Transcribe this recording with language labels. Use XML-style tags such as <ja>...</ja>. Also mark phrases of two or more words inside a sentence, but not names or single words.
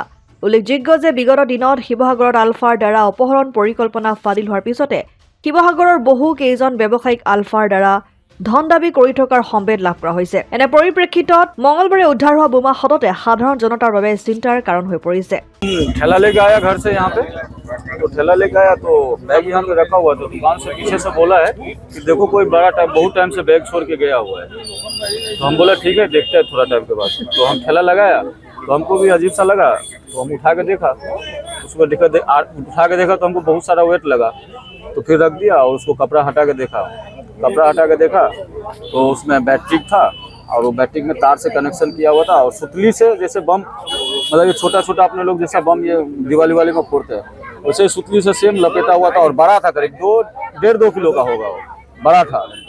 <as>উল্লেখযোগ্য যে বিগত দিনত শিৱসাগৰত আলফাৰ দ্বাৰা অপহৰণ পৰিকল্পনা ফাদিল হোৱাৰ পিছতে শিৱসাগৰৰ বহু কেইজন ব্যৱসায়িক আলফাৰ দ্বাৰা ধন দাবী কৰি থকাৰ সম্ভেদ লাভ কৰা হৈছে। এনে পৰিপ্ৰেক্ষিতত মঙলবাৰে উদ্ধাৰ হোৱা বোমা সদতে সাধাৰণ জনতাৰ বাবে চিন্তাৰ কাৰণ হৈ পৰিছে।</as> <hi>ठेला लेके आया घर से यहाँ पे, तो ठेला लेके आया तो बैग यहाँ पे रखा हुआ, तो दुकान से पीछे से बोला है कि देखो कोई बड़ा टाइम बहुत टाइम से बैग छोड़ के गया हुआ है। तो हम बोला ठीक है देखते हैं थोड़ा टाइम के बाद। तो हम ठेला लगाया तो हमको भी अजीब सा लगा, तो हम उठा के देखा, उसको उठा के देखा तो हमको बहुत सारा वेट लगा, तो फिर रख दिया और उसको कपड़ा हटा के देखा तो उसमें बैटरी था और वो बैटरी में तार से कनेक्शन किया हुआ था और सुतली से जैसे बम, मतलब ये छोटा छोटा अपने लोग जैसा बम ये दिवाली वाले में फोड़ते हैं वैसे सुतली से सेम लपेटा हुआ था और बड़ा था, करीब 1.5-2 किलो का होगा, वो बड़ा था।</hi>